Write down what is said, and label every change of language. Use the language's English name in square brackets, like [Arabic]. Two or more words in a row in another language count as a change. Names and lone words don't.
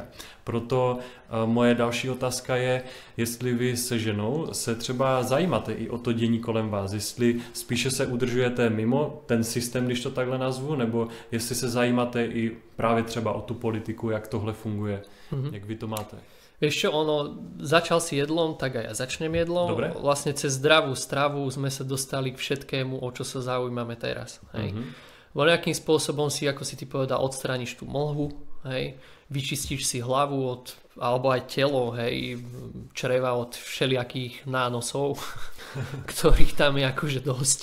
[Czech] Proto moje další otázka je, jestli vy se ženou se třeba zajímáte i o to dění kolem vás, jestli spíše se udržujete mimo ten systém, když to takhle nazvu, nebo jestli se zajímáte i právě třeba o tu politiku, jak tohle funguje, jak vy to máte. [Slovak] Vieš čo, začal si jedlom, tak aj ja začnem jedlom. Dobre. Vlastne cez zdravú stravu sme sa dostali k všetkému, o čo sa zaujímame teraz. Hej. Nejakým spôsobom si, ako si ty povedal, odstrániš tú mlhu, hej. Vyčistíš si hlavu alebo aj telo, hej, čreva od všelijakých nánosov, ktorých tam je akože dosť.